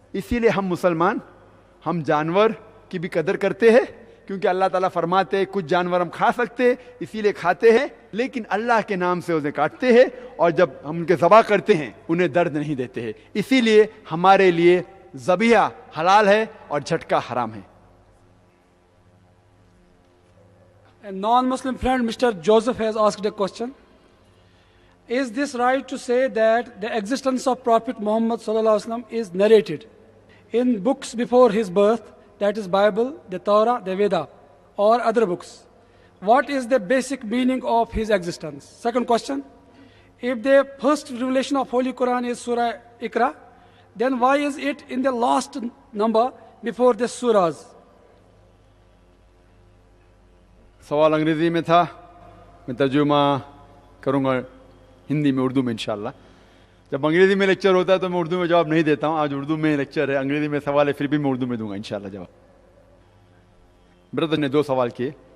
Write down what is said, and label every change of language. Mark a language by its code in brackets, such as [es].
[hi] इसीलिए हम मुसलमान, हम जानवर की भी कदर करते हैं, क्योंकि अल्लाह ताला फरमाते हैं कुछ जानवर हम खा सकते हैं इसीलिए खाते हैं, लेकिन अल्लाह के नाम से उन्हें काटते हैं, और जब हम उनके ज़बा करते हैं उन्हें दर्द नहीं देते हैं। इसीलिए हमारे लिए ज़बीहा हलाल है और झटका हराम है। [en] A non-Muslim friend, Mr. Joseph, has asked a question. Is this right to say that the existence of Prophet Muhammad sallallahu alaihi wasallam is narrated in books before his birth, that is Bible, the Torah, the Veda, or other books? What is the basic meaning of his existence? Second question, if the first revelation of Holy Quran is Surah Iqra, then why is it in the last number before the surahs? [hi] सवाल अंग्रेजी में था, मैं तर्जुमा करूँगा हिंदी में, उर्दू में इंशाल्लाह। जब अंग्रेजी में लेक्चर होता है तो मैं उर्दू में जवाब नहीं देता हूँ। आज उर्दू में लेक्चर है, अंग्रेजी में सवाल है, फिर भी मैं उर्दू में दूंगा इंशाल्लाह जवाब। ब्रदर ने 2 सवाल किए।